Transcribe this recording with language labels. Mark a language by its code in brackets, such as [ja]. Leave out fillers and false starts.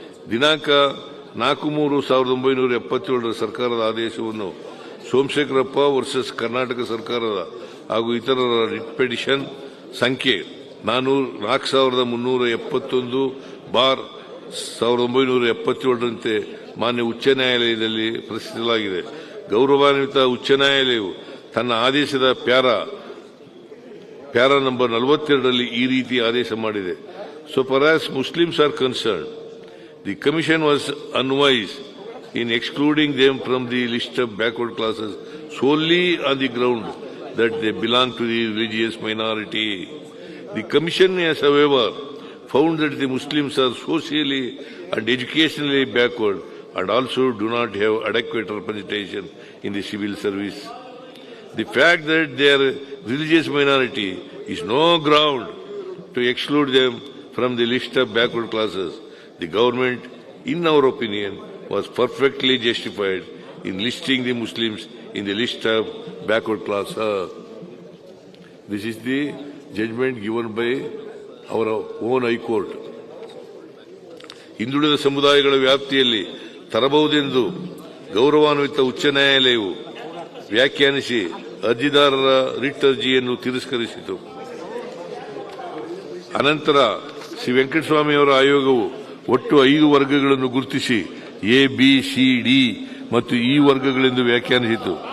[kn] ದಿನಾಂಕ 4/3/1977 ಸರ್ಕಾರದ ಆದೇಶವನ್ನು ಸೋಮಶೇಖರಪ್ಪ ವರ್ಸಸ್ ಕರ್ನಾಟಕ ಸರ್ಕಾರದ ಹಾಗೂ ಇತರರ ರಿಟ್ ಪಿಟಿಷನ್ ಸಂಖ್ಯೆ 4371/1977 ಮಾನ್ಯ ಉಚ್ಚ ನ್ಯಾಯಾಲಯದಲ್ಲಿ ಪ್ರಶ್ನಿಸಲಾಗಿದೆ. ಗೌರವಾನ್ವಿತ ಉಚ್ಚ ನ್ಯಾಯಾಲಯವು ತನ್ನ ಆದೇಶದ ಪ್ಯಾರಾ ನಂಬರ್ 42ರಲ್ಲಿ ಈ ರೀತಿ ಆದೇಶ ಮಾಡಿದೆ. [en] So far as Muslims are concerned, the Commission was unwise in excluding them from the list of backward classes solely on the ground that they belong to the religious minority. The Commission has, however, found that the Muslims are socially and educationally backward and also do not have adequate representation in the civil service. The fact that they are a religious minority is no ground to exclude them from the list of backward classes. The government, in our opinion, was perfectly justified in listing the Muslims in the list of backward classes. This is the judgment given by our own High Court. [kn] ಹಿಂದುಳಿದ ಸಮುದಾಯಗಳ ವ್ಯಾಪ್ತಿಯಲ್ಲಿ ತರಬಹುದೆಂದು ಗೌರವಾನ್ವಿತ ಉಚ್ಚ ನ್ಯಾಯಾಲಯವು ವ್ಯಾಖ್ಯಾನಿಸಿ ಅರ್ಜಿದಾರರ writ ಅರ್ಜಿಯನ್ನು ತಿರಸ್ಕರಿಸಿತು. ಅನಂತರ ಶ್ರೀ ವೆಂಕಟಸ್ವಾಮಿಯವರ ಆಯೋಗವು ಒಟ್ಟು 5 ವರ್ಗಗಳನ್ನು ಗುರುತಿಸಿ A, B, C, D ಮತ್ತು E ವರ್ಗಗಳೆಂದು ವ್ಯಾಖ್ಯಾನಿಸಿತು.